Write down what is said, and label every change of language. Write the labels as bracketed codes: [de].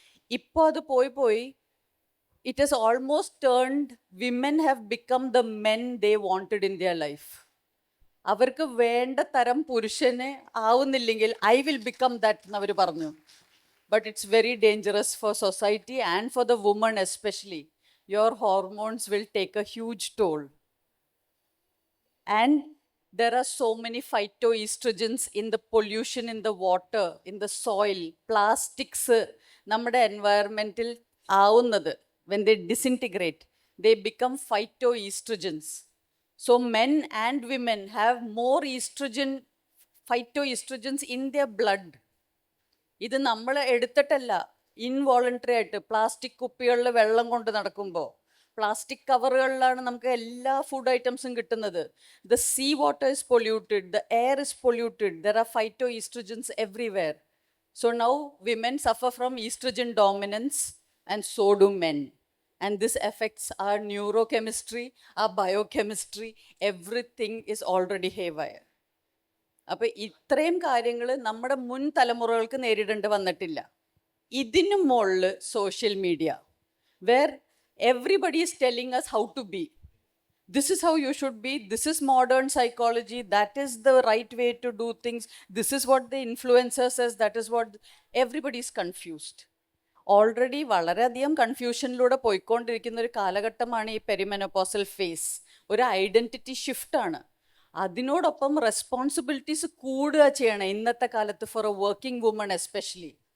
[ml] ഇപ്പോൾ അത് പോയി [en] It has almost turned, women have become the men they wanted in their life. [ml] അവർക്ക് വേണ്ട തരം പുരുഷനെ ആവുന്നില്ലെങ്കിൽ [en] I will become that [ml] എന്നവർ പറഞ്ഞു. [en] But it's very dangerous for society and for the woman especially. Your hormones will take a huge toll. And there are so many phytoestrogens in the pollution in the water, in the soil, plastics [ml] നമ്മുടെ എൻവയറമെൻറ്റിൽ ആവുന്നത്, [en] when they disintegrate, they become phytoestrogens. So men and women have more phytoestrogens in their blood. [ml] ഇത് നമ്മൾ എടുത്തിട്ടല്ല, involuntary ആയിട്ട് plastic കുപ്പികളിൽ വെള്ളം കൊണ്ട് നടക്കുമ്പോൾ, plastic കവറുകളിലാണ് നമുക്ക് എല്ലാ ഫുഡ് ഐറ്റംസും കിട്ടുന്നത്. [en] The sea water is polluted, the air is polluted, there are phytoestrogens everywhere. So now women suffer from estrogen dominance and so do men. And this affects our neurochemistry, our biochemistry, everything is already haywire. [ml] അപ്പോൾ ഇത്രയും കാര്യങ്ങൾ നമ്മുടെ മുൻ തലമുറകൾക്ക് നേരിടേണ്ടി വന്നിട്ടില്ല. ഇതിനു മുകളിൽ [en] Social media, where everybody is telling us how to be. This is how you should be. This is modern psychology. That is the right way to do things. This is what the influencer says. That is what everybody is confused. [ml] Already വളരെയധികം കൺഫ്യൂഷനിലൂടെ പോയിക്കൊണ്ടിരിക്കുന്ന ഒരു കാലഘട്ടമാണ് ഈ perimenopausal face. ഒരു identity ഷിഫ്റ്റാണ്. അതിനോടൊപ്പം responsibilities കൂടുക ചെയ്യണം ഇന്നത്തെ കാലത്ത് [en] For a working woman especially.